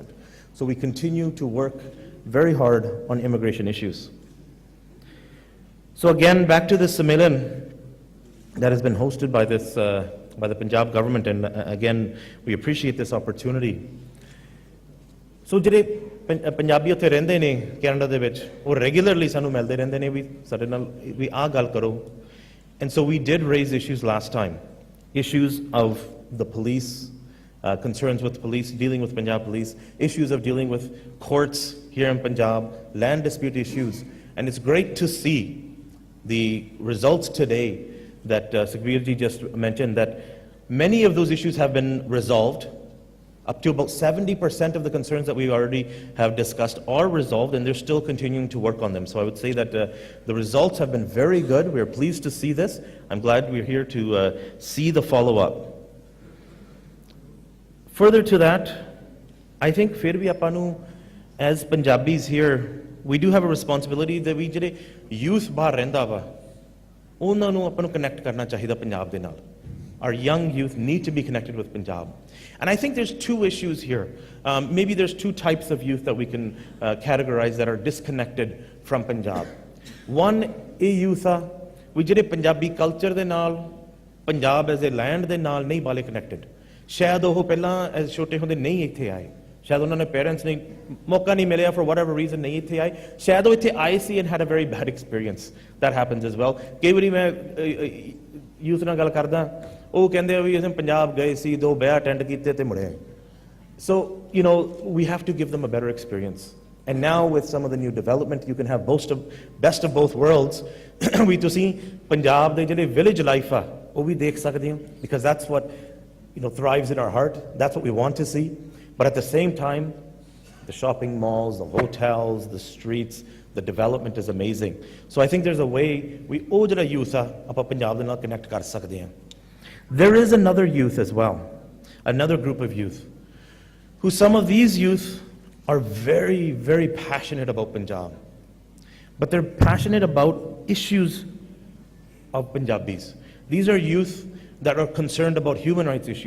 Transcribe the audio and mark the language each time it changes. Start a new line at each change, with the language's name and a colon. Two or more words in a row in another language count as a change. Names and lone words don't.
English: So we continue to work very hard on immigration issues. So again, back to this Sammelan that has been hosted by the Punjab government, and again, we appreciate this opportunity.
Punjabi: So ਜਿਹੜੇ ਪੰਜਾਬੀ ਉੱਥੇ ਰਹਿੰਦੇ ਨੇ ਕੈਨੇਡਾ ਦੇ ਵਿੱਚ ਉਹ ਰੈਗੂਲਰਲੀ ਸਾਨੂੰ ਮਿਲਦੇ ਰਹਿੰਦੇ ਨੇ ਵੀ ਸਾਡੇ ਨਾਲ ਵੀ ਆਹ ਗੱਲ ਕਰੋ.
English: And so we did raise issues last time, issues of the police, concerns with police, dealing with Punjab police, issues of dealing with courts here in Punjab, land dispute issues. And it's great to see the results today that Sukhbir ji just mentioned, that many of those issues have been resolved. Up to about 70% of the concerns that we already have discussed are resolved, and they're still continuing to work on them. So I would say that the results have been very good. We're pleased to see this. I'm glad we're here to see the follow-up. Further to that, I think
Punjabi: ਫਿਰ ਭੀ ਆਪਾਂ ਨੂੰ
English: as Punjabis here, we do have a responsibility that we
Punjabi: ਜਿਹੜੇ youth ਬਾਹਰ ਰਹਿੰਦਾ ਵਾ ਉਹਨਾਂ ਨੂੰ ਆਪਾਂ ਨੂੰ connect ਕਰਨਾ ਚਾਹੀਦਾ ਪੰਜਾਬ ਦੇ ਨਾਲ.
English: Our young youth need to be connected with Punjab. And I think there's two issues here. Maybe there's two types of youth that we can categorize that are disconnected from Punjab. One, a youth we
Punjabi: ਜਿਹੜੇ ਪੰਜਾਬੀ culture ਦੇ ਨਾਲ, Punjab
English: as a land
Punjabi: ਦੇ ਨਾਲ ਨਹੀਂ ਬਾਲੇ connected. ਸ਼ਾਇਦ ਉਹ ਪਹਿਲਾਂ as ਛੋਟੇ ਹੁੰਦੇ ਨਹੀਂ ਇੱਥੇ ਆਏ. ਸ਼ਾਇਦ ਉਹਨਾਂ ਨੇ parents ਨੇ ਮੌਕਾ ਨਹੀਂ ਮਿਲਿਆ
English: for whatever reason
Punjabi: ਨਹੀਂ ਇੱਥੇ ਆਏ. ਸ਼ਾਇਦ ਉਹ ਇੱਥੇ ਆਏ ਸੀ
English: and had a very bad experience. That happens as well.
Punjabi: ਕਈ ਵਾਰੀ ਮੈਂ youth ਨਾਲ ਗੱਲ ਕਰਦਾ, ਉਹ ਕਹਿੰਦੇ ਆ ਵੀ ਅਸੀਂ ਪੰਜਾਬ ਗਏ ਸੀ, 2 ਵਿਆਹ ਅਟੈਂਡ ਕੀਤੇ ਤੇ ਮੁੜੇ.
English: So, you know, we have to give them a better experience. And now with some of the new development, you can have best of both worlds.
Punjabi: ਵੀ ਤੁਸੀਂ ਪੰਜਾਬ ਦੇ ਜਿਹੜੇ village life ਆ ਉਹ ਵੀ ਦੇਖ ਸਕਦੇ ਹੋ,
English: because that's what, you know, thrives in our heart. That's what we want to see. But at the same time, the shopping malls, the hotels, the streets, the development is amazing. So I think there's a way we
Punjabi: ਉਹ ਜਿਹੜਾ youth ਆ ਆਪਾਂ ਪੰਜਾਬ ਦੇ ਨਾਲ connect ਕਰ ਸਕਦੇ ਹਾਂ.
English: There is another youth as well, another group of youth, who some of these youth are very, very passionate about Punjab. But they're passionate about issues of Punjabis. These are youth that are concerned about human rights issues.